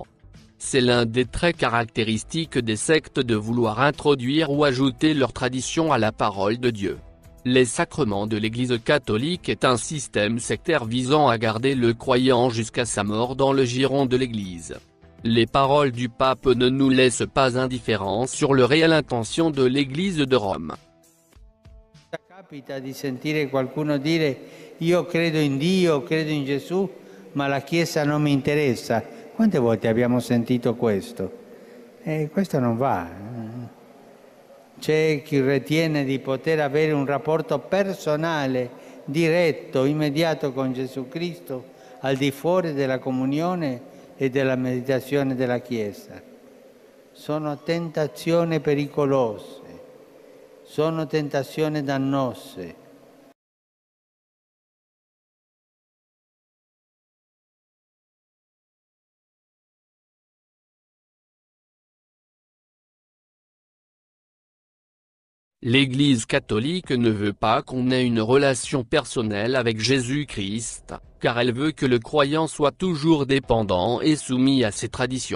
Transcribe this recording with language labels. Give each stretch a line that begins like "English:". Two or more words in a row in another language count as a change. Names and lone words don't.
French: C'est l'un des traits caractéristiques des sectes de vouloir introduire ou ajouter leur tradition à la parole de Dieu. Les sacrements de l'Église catholique est un système sectaire visant à garder le croyant jusqu'à sa mort dans le giron de l'Église. Les paroles du pape ne nous laissent pas indifférents sur la réelle intention de l'Église de Rome.
Italian: Capita di sentire qualcuno dire io credo in Dio, credo in Gesù, ma la Chiesa non mi interessa. Quante volte abbiamo sentito questo? Questo non va. C'è chi ritiene di poter avere un rapporto personale, diretto, immediato con Gesù Cristo, al di fuori della comunione e della meditazione della Chiesa. Sono tentazioni pericolose. Sono tentazioni dannose.
French: L'Église catholique ne veut pas qu'on ait une relation personnelle avec Jésus-Christ, car elle veut que le croyant soit toujours dépendant et soumis à ses traditions.